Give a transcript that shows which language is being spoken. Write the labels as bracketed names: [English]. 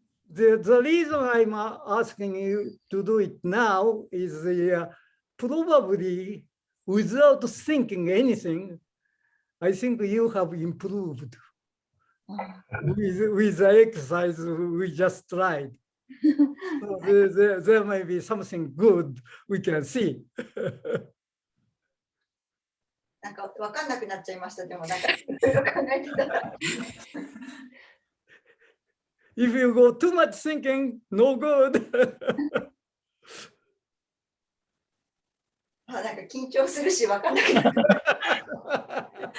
[English] The reason I'm asking you to do it now is probably without thinking anything, I think you have improved with the exercise we just tried. So there may be something good we can see. [Japanese] なんか分かんなくなっちゃいました。でもなんかいろいろ考えてたら。 [English] If you go too much thinking, no good. [Japanese] なんか緊張するし分かんなくなった。